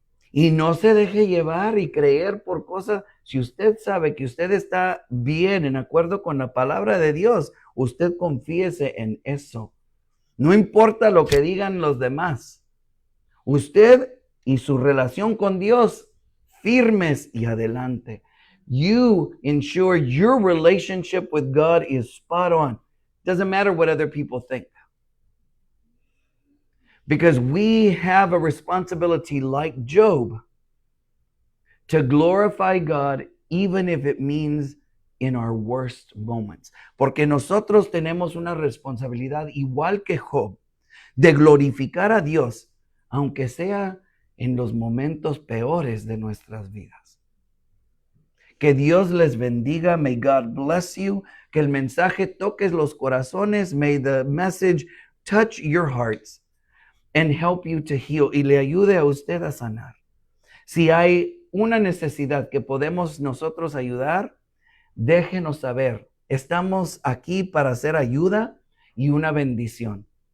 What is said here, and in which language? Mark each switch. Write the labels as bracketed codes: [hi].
[es] Y no se deje llevar y creer por cosas. Si usted sabe que usted está bien en acuerdo con la palabra de Dios, usted confíese en eso. No importa lo que digan los demás. Usted y su relación con Dios, firmes y adelante. [en] You ensure your relationship with God is spot on. Doesn't matter what other people think. Because we have a responsibility like Job to glorify God even if it means in our worst moments. [es] Porque nosotros tenemos una responsabilidad igual que Job de glorificar a Dios, aunque sea en los momentos peores de nuestras vidas. Que Dios les bendiga. [en] May God bless you. [es] Que el mensaje toque los corazones. [en] May the message touch your hearts and help you to heal. [es] Y le ayude a usted a sanar. Si hay una necesidad que podemos nosotros ayudar, déjenos saber. Estamos aquí para hacer ayuda y una bendición.